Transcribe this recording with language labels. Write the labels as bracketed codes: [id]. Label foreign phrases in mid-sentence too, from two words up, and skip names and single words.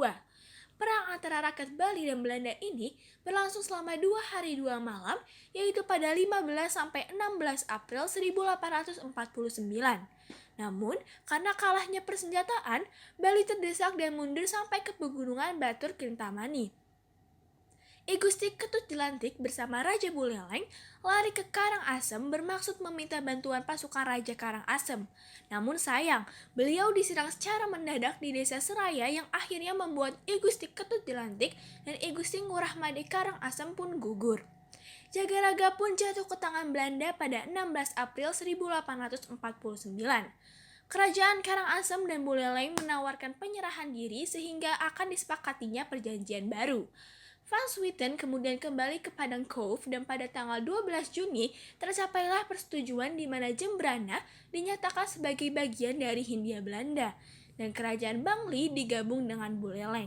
[id] Perang antara rakyat Bali dan Belanda ini berlangsung selama 2 hari 2 malam, yaitu pada 15-16 April 1849. Namun, karena kalahnya persenjataan, Bali terdesak dan mundur sampai ke pegunungan Batur Kintamani. I Gusti Ketut Jelantik bersama Raja Buleleng lari ke Karangasem bermaksud meminta bantuan pasukan Raja Karangasem. Namun sayang, beliau diserang secara mendadak di desa Seraya yang akhirnya membuat I Gusti Ketut Jelantik dan I Gusti Ngurah Made Karangasem pun gugur. Jagaraga pun jatuh ke tangan Belanda pada 16 April 1849. Kerajaan Karangasem dan Buleleng menawarkan penyerahan diri sehingga akan disepakatinya perjanjian baru. Van Swieten kemudian kembali ke Padang Cove dan pada tanggal 12 Juni tercapailah persetujuan di mana Jembrana dinyatakan sebagai bagian dari Hindia Belanda dan kerajaan Bangli digabung dengan Buleleng.